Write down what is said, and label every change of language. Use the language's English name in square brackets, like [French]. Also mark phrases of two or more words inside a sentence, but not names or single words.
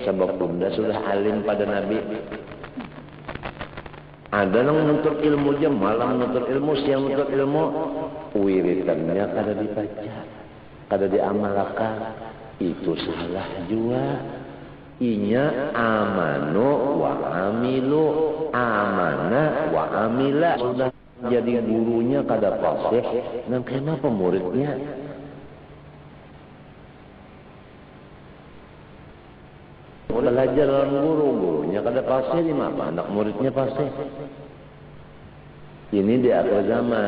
[Banjar] Sebab bunda sudah alim pada Nabi. Ada yang nuntut ilmu aja, malam nuntut ilmu, siang nuntut ilmu, wiridannya kada dibaca, kada diamalkan. Itu salah juga. [Arabic] Inya amanu wa amilu, amana wa amila. [Banjar] Sudah jadi gurunya kada fasih, dan kenapa muridnya? Belajar dalam gurunya kada fasih, di mana anak muridnya fasih. Ini di akhir zaman.